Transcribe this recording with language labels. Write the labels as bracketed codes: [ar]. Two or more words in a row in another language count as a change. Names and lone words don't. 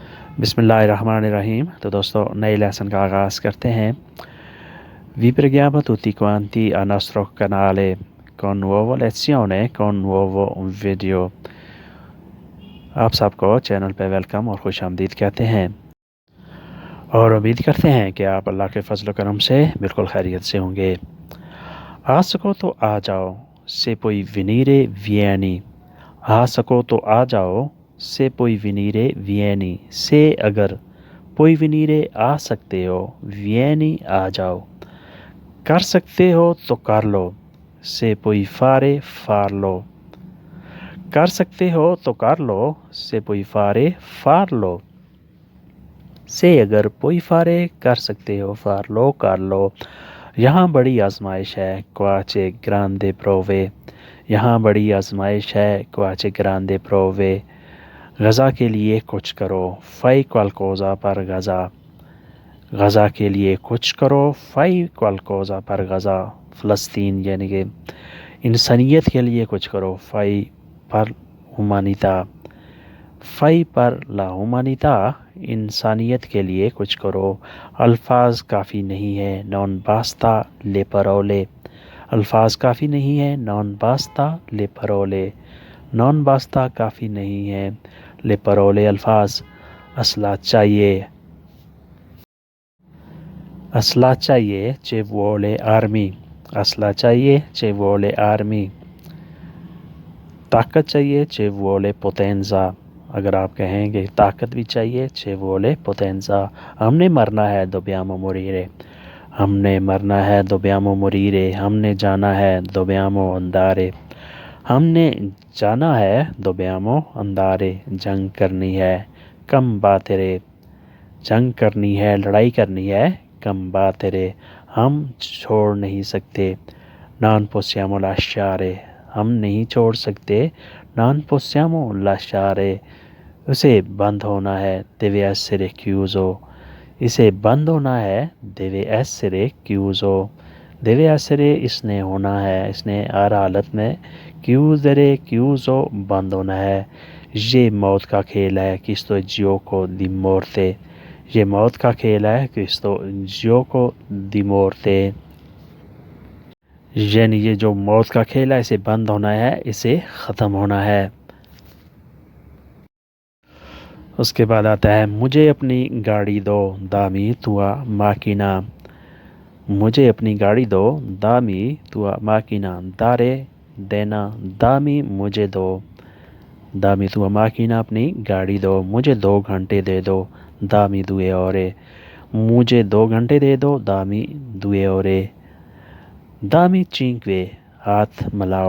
[ur] Bismillahirrahmanirrahim. تو دوستو نئے لیسن کا آغاز کرتے ہیں. [it] Vi preghiamo tutti quanti al nostro canale con nuova lezione, con nuovo video. [ur] آپ سب کو چینل پہ ویلکم اور خوش آمدید کہتے ہیں اور امید کرتے ہیں کہ آپ اللہ کے فضل و کرم سے بالکل خیریت سے ہوں گے. آ سکو تو آ جاؤ [it] se puoi venire vieni. [ur] آ سکو تو آ جاؤ [it] se puoi venire vieni. [ur] سے اگر [it] puoi venire [ur] آ سکتے ہو vieni آ جاؤ. کر سکتے ہو تو کر لو [it] se puoi fare farlo. [ur] کر سکتے ہو تو کر لو [it] se puoi fare farlo. [ur] سے اگر [it] puoi fare [ur] کر سکتے ہو farlo کر لو. یہاں بڑی آزمائش ہے [it] quace grande prove. [ur] یہاں بڑی آزمائش ہے [it] quace grande prove. [ur] غزہ کے لیے کچھ کرو [it] fai qualcosa per [ur] غزہ. غزہ کے لیے کچھ کرو [it] fai qualcosa per [ur] غزہ. فلسطین یعنی کہ انسانیت کے لیے کچھ کرو [it] fai per humanità. fai per la humanità [ur] انسانیت کے لیے کچھ کرو. الفاظ کافی نہیں ہے [it] non basta le parole. [ur] الفاظ کافی نہیں ہے [it] non basta le parole. non basta [ur] کافی نہیں ہے [it] le parole [ur] الفاظ. اسلحہ چاہیے. اسلحہ چاہیے [it] ci vuole armi. [ur] اسلحہ چاہیے [it] ci vuole armi. [ur] طاقت چاہیے [it] ci vuole potenza. [ur] اگر آپ کہیں کہ طاقت بھی چاہیے [it] ci vuole potenza. [ur] ہم نے مرنا ہے [it] dobbiamo morire. [ur] ہم نے مرنا ہے [it] dobbiamo morire. [ur] ہم نے جانا ہے [it] dobbiamo andare. [ur] ہم نے جانا ہے [it] dobbiamo andare. [ur] جنگ کرنی ہے combattere. جنگ کرنی ہے لڑائی کرنی ہے combattere. ہم چھوڑ نہیں سکتے [it] non possiamo lasciare. [ur] ہم نہیں چھوڑ سکتے [it] non possiamo lasciare. [ur] اسے بند ہونا ہے [it] deve essere chiuso. [ur] اسے بند ہونا ہے [it] deve essere chiuso. deve essere [ur] اس نے ہونا ہے اس نے ہر حالت میں [it] chiudere chiuso [ur] بند ہونا ہے. یہ موت کا کھیل ہے [it] questo gioco di morte. [ur] یہ موت کا کھیل ہے [it] questo gioco di morte. [ur] یعنی یہ جو موت کا کھیل ہے اسے بند ہونا ہے اسے ختم ہونا ہے. اس کے بعد آتا ہے مجھے اپنی گاڑی دو [it] dammi tua macchina. [ur] مجھے اپنی گاڑی دو [it] dammi tua macchina. [ur] dare دینا dammi مجھے دو [it] dammi tua macchina [ur] اپنی گاڑی دو. مجھے 2 گھنٹے دے دو [it] dammi 2 ore. [ur] مجھے 2 گھنٹے دے دو [it] dammi 2 ore. [ur] dammi 5 ہاتھ ملاؤ.